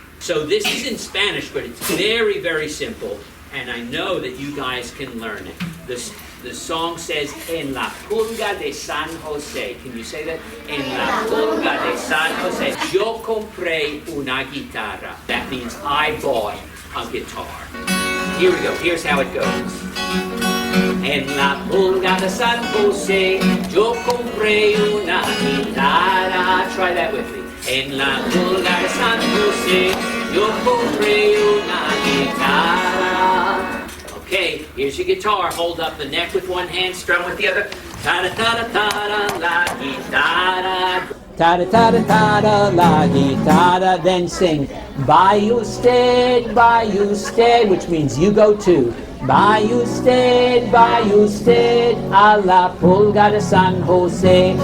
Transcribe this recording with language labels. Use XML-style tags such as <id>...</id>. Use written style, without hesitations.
<en>So this is in Spanish, but it's very, very simple, and I know that you guys can learn it. The song says,</en> <es>En la pulga de San Jose.</es> <en>Can you say that?</en> <es>En la pulga de San Jose. Yo compré una guitarra.</es> <en>That means I bought a guitar. Here we go. Here's how it goes.</en> <es>En la pulga de San Jose, yo compré una guitarra.</es> <en>Try that with me.</en> <es>En la pulga de San Jose, yo compré una guitarra.</es> <en>Okay, here's your guitar. Hold up the neck with one hand, strum with the other. Ta-da-ta-da-ta-da,</en> <es>la guitarra.</es> <en>Ta-da-ta-da-ta-da,</en> <es>la guitarra.</es> <en>Then sing,</en> <es>by usted,</es> <en>which means you go to.</en> <es>By usted, a la pulga de San Jose.</es>